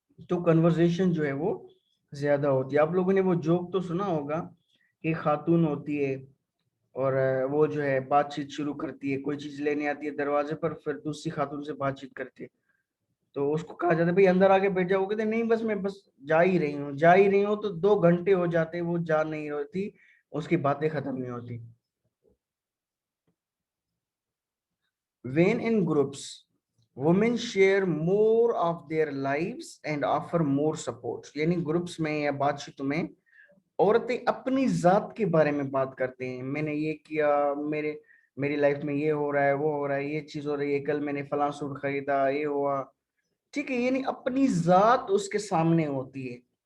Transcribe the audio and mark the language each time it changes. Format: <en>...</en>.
<hi>तो कन्वर्सेशन जो है वो ज्यादा होती है। आप लोगों ने वो जोक तो सुना होगा कि खातून होती है और वो जो है बातचीत शुरू करती है, कोई चीज लेने आती है दरवाजे पर, फिर दूसरी खातून से बातचीत करती है, तो उसको कहा जाता है भाई अंदर आके बैठ जाओ, कहते नहीं बस मैं बस जा ही रही हूँ, तो 2 घंटे हो जाते, वो जा नहीं होती, उसकी बातें खत्म नहीं होती।</hi> <en>When in groups, women share more of their lives and offer more support.</en> <hi>यानी ग्रुप्स में या बातचीत में औरतें अपनी जात के बारे में बात करते हैं, मैंने ये किया, मेरी लाइफ में ये हो रहा है, वो हो रहा है, ये चीज हो रही है, कल मैंने फलां सूट खरीदा, ये हुआ, ठीक है, यानी अपनी जात उसके सामने होती है।</hi>